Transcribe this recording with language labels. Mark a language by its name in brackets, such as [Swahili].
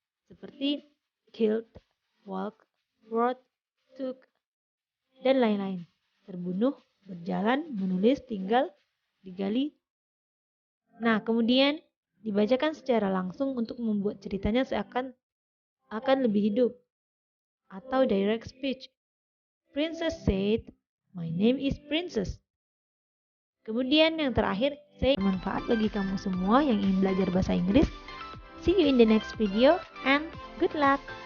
[Indonesian] Seperti [English] killed, walk, wrote, took, [Indonesian] dan lain-lain. Terbunuh, berjalan, menulis, tinggal, digali. Nah, kemudian dibacakan secara langsung untuk membuat ceritanya seakan akan lebih hidup. Atau direct speech. [English] Princess said, "My name is Princess." [Indonesian] Kemudian yang terakhir, saya bermanfaat bagi kamu semua yang ingin belajar bahasa Inggris. [English] See you in the next video and good luck!